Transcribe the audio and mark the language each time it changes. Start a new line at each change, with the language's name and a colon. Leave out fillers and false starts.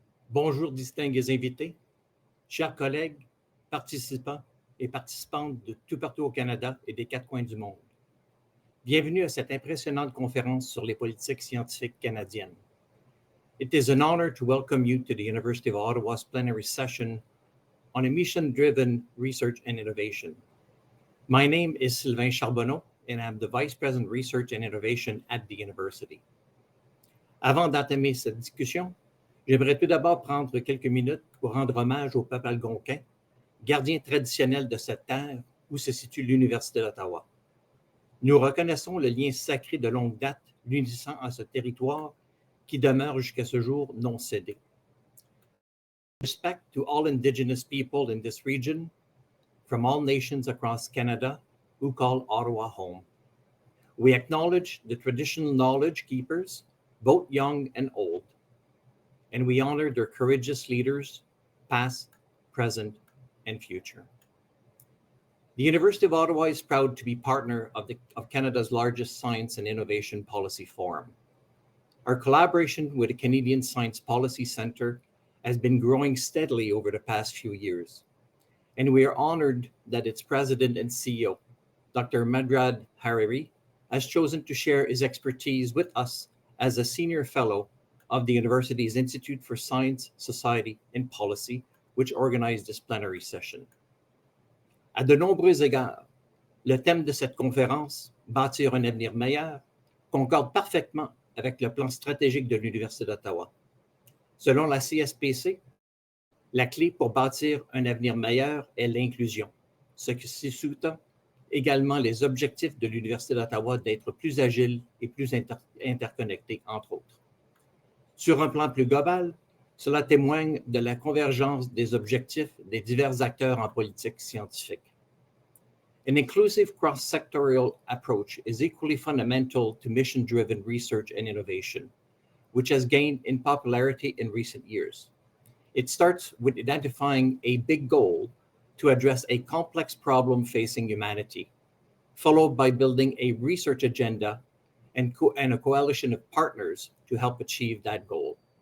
French: Bonjour distingués invités, chers collègues, participants et participantes de tout partout au Canada et des quatre coins du monde. Bienvenue à cette impressionnante conférence sur les politiques scientifiques canadiennes.
English: It is an honor to welcome you to the University of Ottawa's plenary session on emission-driven research and innovation. My name is Sylvain Charbonneau, and I'm the Vice President Research and Innovation at the University.
French: Avant d'entamer cette discussion, j'aimerais tout d'abord prendre quelques minutes pour rendre hommage au peuple algonquin, gardien traditionnel de cette terre où se situe l'Université d'Ottawa. Nous reconnaissons le lien sacré de longue date l'unissant à ce territoire qui demeure jusqu'à ce jour non cédé.
English: Respect to all Indigenous people in this region, from all nations across Canada, who call Ottawa home. We acknowledge the traditional knowledge keepers, both young and old, and we honor their courageous leaders, past, present, and future. The University of Ottawa is proud to be partner of Canada's largest science and innovation policy forum. Our collaboration with the Canadian Science Policy Centre has been growing steadily over the past few years, and we are honored that its president and CEO, Dr. Madrad Hariri, has chosen to share his expertise with us as a senior fellow of the university's Institute for Science, Society, and Policy, which organized this plenary session.
French: À de nombreux égards, le thème de cette conférence, Bâtir un avenir meilleur, concorde parfaitement avec le plan stratégique de l'Université d'Ottawa. Selon la CSPC, la clé pour bâtir un avenir meilleur est l'inclusion, ce qui sous-tend également les objectifs de l'Université d'Ottawa d'être plus agile et plus interconnectée, entre autres. Sur un plan plus global, cela témoigne de la convergence des objectifs des divers acteurs en politique scientifique.
English: An inclusive cross-sectorial approach is equally fundamental to mission-driven research and innovation, which has gained in popularity in recent years. It starts with identifying a big goal to address a complex problem facing humanity, followed by building a research agenda and a coalition of partners to help achieve that goal.